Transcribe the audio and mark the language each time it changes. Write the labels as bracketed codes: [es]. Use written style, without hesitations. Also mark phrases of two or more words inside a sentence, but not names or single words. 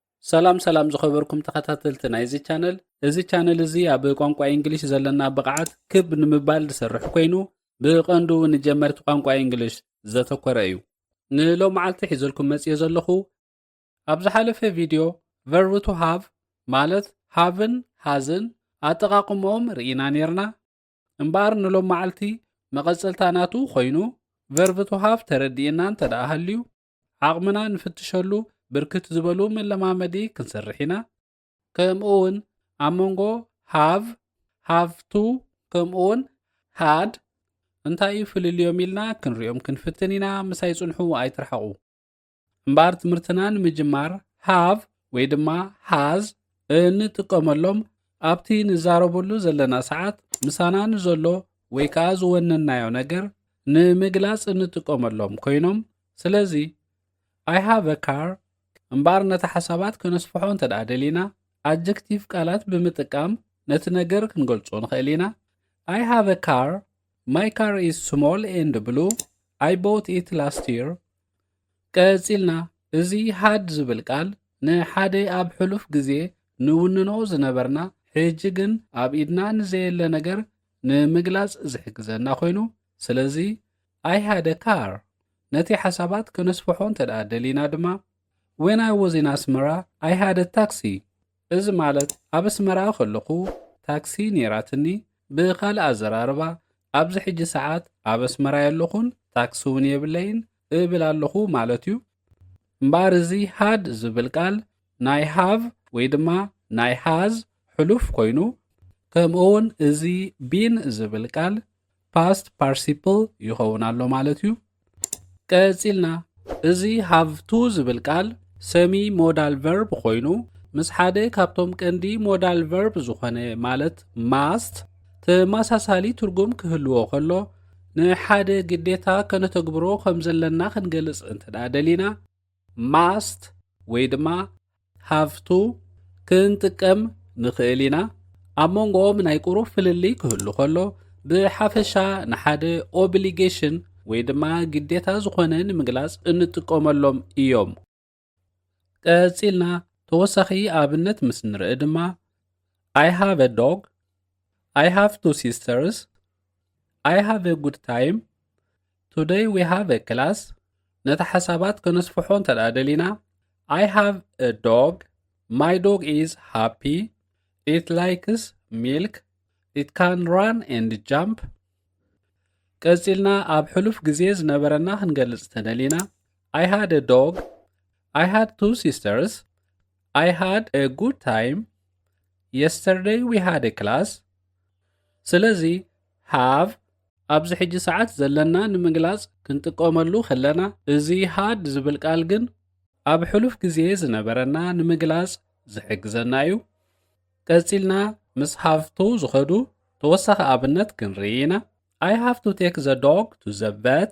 [ti] ሰላም ዝኸበርኩም ተኸታተልቲ ናይዚ ቻነል እዚ ቻነል እዚ ኣብ ቋንቋ እንግሊሽ ዘለና ብቕዓት ክብ ንምባል ዝሰርሕ ኮይኑ ብቐንዱ ንጀመርቲ ቋንቋ እንግሊሽ ዘተኮረ እዩ። ንሎም መዓልቲ ሒዘልኩም መጽየ ዘለኹ ኣብ ዝሓለፈ ቪድዮ [en] verb to have [ti] ማለት ሃብን ሃዝን ኣጠቓቕሞም ርኢና ነርና እምበር ንሎም መዓልቲ መቐጸልታ ናቱ ኮይኑ [en] verb to have [ti] ተረዲእና እንተደኣ ሃልዩ ዓቕምና ንፍትሸሉ ብርክት ዝበሉ መለማመዲ ክንሰርሕ ኢና ከምኡውን ኣብ መንጎ [en] have to [ti] ከምኡውን had እንታይ ፍልልዮም ኢልና ክንሪኦም ክንፍትን ኢና ምሳይ ጽንሑ ኣይትርሐቑ እምበር ትምህርትና ንምጅማር have ወይ ድማ has እንጥቀመሎም ኣብቲ ንዛረበሉ ዘለና ሰዓት ምሳና ንዘሎ ወይ ከዓ ዝወነናዮ ነገር ንምግላጽ እንጥቀመሎም ኮይኖም ስለዚ [en] I have a car [ti] እምበር ነቲ ሓሳባት ከነስፍሖ እንተደኣ ደሊና adjective ቃላት ብምጥቃም ነቲ ነገር ክንገልጾ ንኽእል ኢና [en] I have a car My car is small and blue I bought it last year [ti] ቀፂልና እዚ had ዝብል ቃል ንሓደ ኣብ ሕሉፍ ግዜ ንውንኖ ዝነበርና ሕጂ ግን ኣብ ኢድና ንዘየለ ነገር ንምግላጽ ዝሕግዘና ኮይኑ ስለዚ [en] I had a car [ti] ነቲ ሓሳባት ከነስፍሖ እንተደኣ ደሊና ድማ [en] When I was in Asmara, I had a taxi. [ti] እዚ ማለት ኣብ ኣስመራ ከለኹ ታክሲ ነራትኒ ብኻልእ ኣዘራርባ ኣብዚ ሕጂ ሰዓት ኣብ ኣስመራ ያለኹን ታክሲ እውን የብለይን እብል ኣለኹ ማለት እዩ እምበር እዚ had ዝብል ቃል ናይ have ወይ ድማ ናይ has ሕሉፍ ኮይኑ ከምኡውን እዚ been ዝብል ቃል [en] past participle [ti] ይኸውን ኣሎ ማለት እዩ ቀፂልና እዚ [en] have to [ti] ዝብል ቃል ሰሚ [en] modal verb [ti] ኮይኑ ምስ ሓደ ካብቶም ቀንዲ [en] modal verb [ti] ዝኾነ ማለት must ተመሳሳሊ ትርጉም ክህልዎ ከሎ ንሓደ ግዴታ ከነተግብሮ ከም ዘለና ክንገልጽ እንተደኣ ደሊና must ወይ ድማ [en] have to [ti] ክንጥቀም ንኽእል ኢና ኣብ መንጎኦም ናይ ቁሩብ ፍልሊ ክህሉ ከሎ ብሓፈሻ ንሓደ obligation ወይ ድማ ግዴታ ዝኾነ ንምግላጽ እንጥቀመሎም እዮም ቀፂልና ተወሳኺ ኣብነት ምስ ንርኢ ድማ [en] I have a dog I have two sisters I have a good time Today we have a class [ti] ነቲ ሓሳባት ከነስፍሖ እንተደኣ ደሊና [en] I have a dog My dog is happy It likes milk It can run and jump [ti] ቀፂልና ኣብ ሕሉፍ ግዜ ዝነበረና ክንገልጽ ተደሊና [en] I had a dog I had two sisters. I had a good time. Yesterday we had a class. [ti] ስለዚ have ኣብዚ ሕጂ ሰዓት ዘለና ንምግላጽ ክንጥቀመሉ ከለና እዚ had ዝብል ቃል ግን ኣብ ሕሉፍ ግዜ ዝነበረና ንምግላጽ ዝሕግዘና እዩ ቀፂልና ምስ [en] have to [ti] ዝኸዱ ተወሳኺ ኣብነት ክንርኢ ኢና [en] I have to take the dog to the vet.